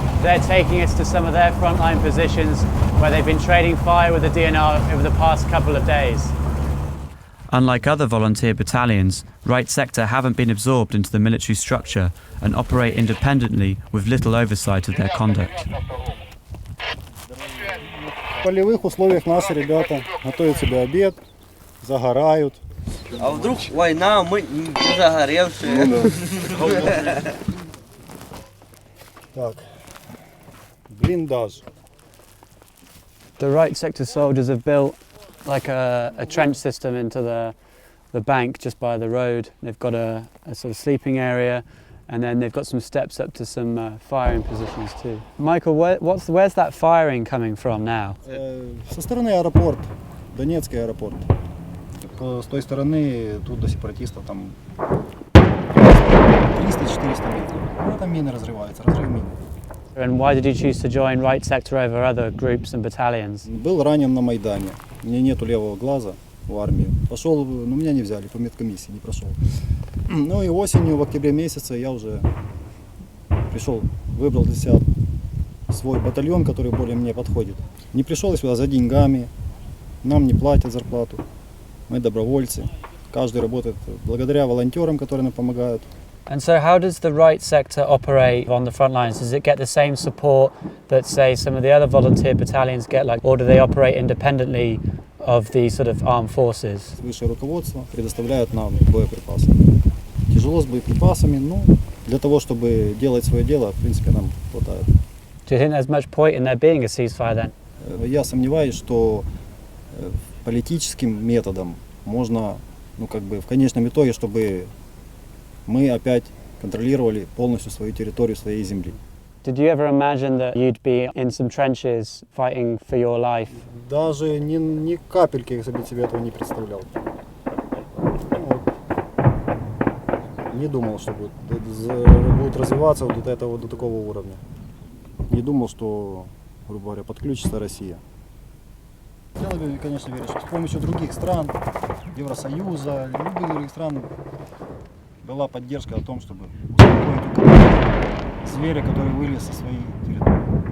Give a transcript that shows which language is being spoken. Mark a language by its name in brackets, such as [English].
[English] They're taking us to some of their frontline positions where they've been trading fire with the DNR over the past couple of days. Unlike other volunteer battalions, Right Sector haven't been absorbed into the military structure and operate independently with little oversight of their conduct. [Russian] В полевых условиях наши ребята готовят себе обед, загорают. А вдруг война, мы не загоревшие. Так, блиндаж. [English] The Right Sector soldiers have built like a trench system into the bank just by the road. They've got a sort of sleeping area, and then they've got some steps up to some firing positions too. Michael, where's that firing coming from now? [Russian] Со стороны аэропорт, Донецкий аэропорт. С той стороны тут до сепаратистов там 300-400 метров. Ну, там мины разрываются, разрыв мин. [English] And why did you choose to join Right Sector over other groups and battalions? [Russian] Был ранен на Майдане. У меня нету левого глаза в армии. Пошел, но меня не взяли, по медкомиссии не прошел. Ну и осенью, в октябре месяце, я уже пришел, выбрал для себя свой батальон, который более мне подходит. Не пришел я сюда за деньгами, нам не платят зарплату. Мы добровольцы, каждый работает благодаря волонтерам, которые нам помогают. [English] And so how does the Right Sector operate on the front lines? Does it get the same support that, say, some of the other volunteer battalions get, or do they operate independently of the sort of armed forces? [Russian] Высшее руководство предоставляет нам боеприпасы. Тяжело с боеприпасами, но для того, чтобы делать свое дело, в принципе, нам хватает. [English] Do you think there's much point in there being a ceasefire then? [Russian] Я сомневаюсь, что политическим методом можно, в конечном итоге, чтобы мы опять контролировали полностью свою территорию, своей земли. [English] Did you ever imagine that you'd be in some trenches fighting for your life? [Russian] Даже ни капельки я себе этого не представлял. Не думал, что будет развиваться вот до этого, до такого уровня. Не думал, что, грубо говоря, подключится Россия. Хотел бы, конечно, верить, что с помощью других стран, Евросоюза, любых других стран была поддержка о том, чтобы успокоить зверя, который вылез со своей территории.